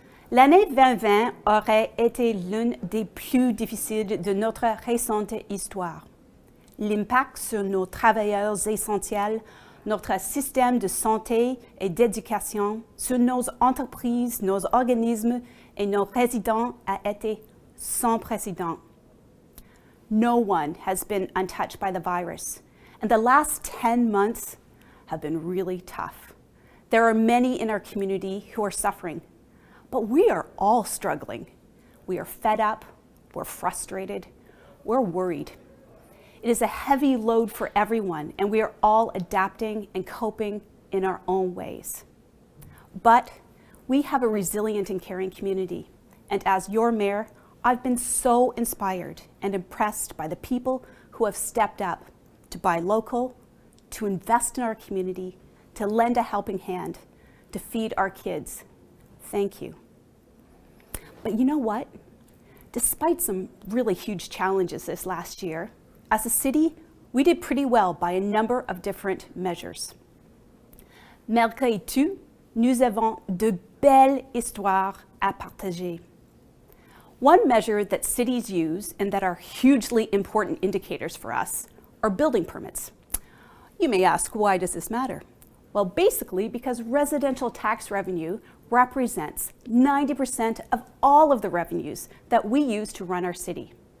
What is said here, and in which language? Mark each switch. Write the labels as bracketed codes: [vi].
[fr] L'année 2020 aurait été l'une des plus difficiles de notre récente histoire. L'impact sur nos travailleurs essentiels, notre système de santé et d'éducation, sur nos entreprises, nos organismes et nos résidents a été sans précédent. [en] No one has been untouched by the virus, and the last 10 months have been really tough. There are many in our community who are suffering, but we are all struggling. We are fed up, we're frustrated, we're worried. It is a heavy load for everyone, and we are all adapting and coping in our own ways. But we have a resilient and caring community, and as your mayor, I've been so inspired and impressed by the people who have stepped up to buy local, to invest in our community, to lend a helping hand, to feed our kids. Thank you. But you know what? Despite some really huge challenges this last year, as a city, we did pretty well by a number of different measures. [fr] Malgré tout, nous avons de belles histoires à partager. [en] One measure that cities use and that are hugely important indicators for us are building permits. You may ask, why does this matter? Well, basically because residential tax revenue represents 90% of all of the revenues that we use to run our city.